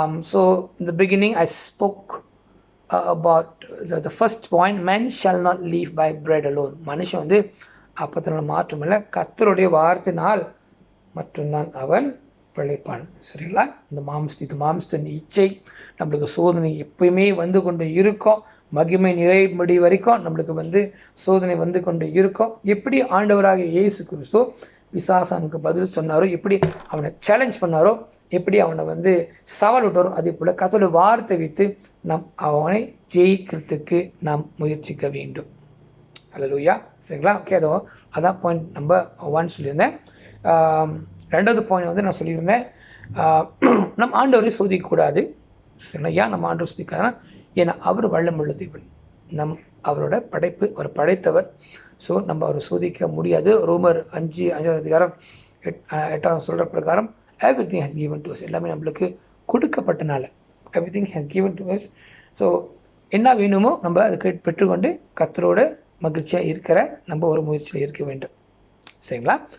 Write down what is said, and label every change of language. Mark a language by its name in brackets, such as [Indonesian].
[English] So in the beginning I spoke about the first point, man shall not live by bread alone. [Tamil] மனுஷன் அப்பத்தினால் மாற்றமில்லை, கர்த்தருடைய வார்த்தையினால் மட்டும்தான் அவன் பிழைப்பான். சரிங்களா? இந்த மாம்சத்தின் இச்சை நம்மளுக்கு சோதனை எப்பயுமே கொண்டு இருக்கும். மகிமை நிறைமடி வரைக்கும் நம்மளுக்கு சோதனை கொண்டு இருக்கும். எப்படி ஆண்டவராக இயேசு கிறிஸ்து பிசாசானுக்கு பதில் சொன்னாரோ, எப்படி அவனை சேலஞ்ச் பண்ணாரோ, எப்படி அவனை சவால் விட்டாரோ, அதே போல் கர்த்தருடைய வார்த்தை வைத்து நாம் அவனை ஜெயிக்கிறதுக்கு நாம் முயற்சிக்க வேண்டும். ஹல்லேலூயா. சரிங்களா? ஓகே, அதான் பாயிண்ட் நம்பர் 1 சொல்லியிருந்தேன். 2வது பாயிண்ட் நான் சொல்லியிருந்தேன், நம் ஆண்டவரை சோதிக்கக்கூடாது. சரிங்களா? ஏன் நம்ம ஆண்டவர் சோதிக்காதுன்னா, ஏன்னா அவர் வல்லமுள்ள தேவன், அவரோட படைப்பு, அவர் படைத்தவர். ஸோ நம்ம அவரை சோதிக்க முடியாது. ரோமர் 5 அதிகாரம் 8 சொல்கிற பிரகாரம் [English] everything has given to us. [Tamil] எல்லாமே நம்மளுக்கு கொடுக்கப்பட்டனால [English] everything has given to us. [Tamil] So என்ன வேணுமோ நம்ம அதுக்கு பெற்றுக்கொண்டு கர்த்தரோட மகிழ்ச்சியாக இருக்கிற நம்ம ஒரு முயற்சியில் இருக்க வேண்டும். சரிங்களா?